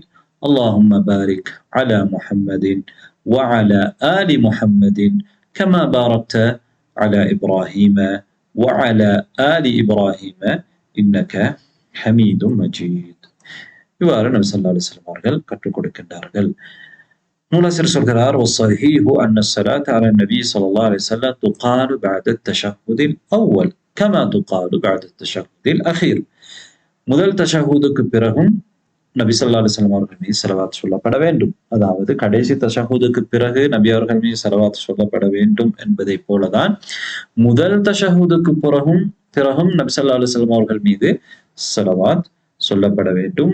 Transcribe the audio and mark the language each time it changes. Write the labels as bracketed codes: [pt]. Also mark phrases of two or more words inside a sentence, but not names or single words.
[ar] اللهم بارك على محمد وعلى آل محمد كما باركت على إبراهيم وعلى آل إبراهيم إنك حميد مجيد. [ta] இவ்வாறு நபி [ar] صلى الله عليه وسلم [ta] அவர்கள் கற்றுக் கொடுக்கின்றார்கள். நூலாசிரியர் சொல்கிறார், [ar] وَالصَّحِيحُ أَنَّ الصَّلَاةَ عَلَى النَّبِيِّ صلى الله عليه وسلم تُقَالُ بعد التشهد الأول كما تُقال بعد التشهد الأخير. [ta] முதல் தஷஹுதுக்கு பிறகும் நபி [ar] صلى الله عليه وسلم [ta] அவர்கள் மீது ஸலவாத் சொல்லப்பட வேண்டும். அதாவது கடைசி தஷஹுதுக்கு பிறகு நபி அவர்கள் மீது ஸலவாத் சொல்லப்பட வேண்டும் என்பதை போலதான் முதல் தஷஹுதுக்கு பிறகும் நபி [ar] صلى الله عليه وسلم [ta] அவர்கள் மீது ஸலவாத் சொல்லப்பட வேண்டும்.